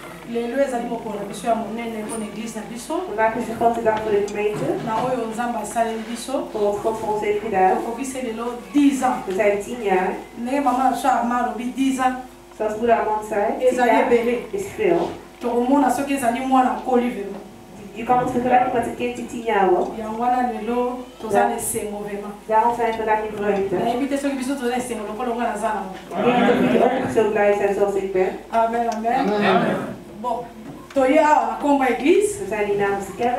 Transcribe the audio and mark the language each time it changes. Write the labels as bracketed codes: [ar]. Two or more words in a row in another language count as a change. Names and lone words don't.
[ln] lelo ezali mokolo na biso ya monene mpona église na biso. [nl] Vandaag is de grote dag voor de gemeente. [ln] Na oyo nzambe asaleli biso. [nl] Voor wat God voor ons heeft gedaan. [ln] Tokokisi lelo 10 ans. [nl] We zijn 10 jaar. [ln] Ndenge mama na biso Armand alobi 10 ans. [nl] Zoals moeder Armand zei, 10 jaar is veel. [ln] Tokomona soki ezali mwana nkoli vraiment. [nl] Je kan het vergelijken met een kind die 10 jaar wordt. Daarom zijn we vandaag in vreugde. Ik weet dat jullie ook zo blij zijn zoals ik ben. Amen, amen. Amen. Bon. We zijn hier namens de kerk.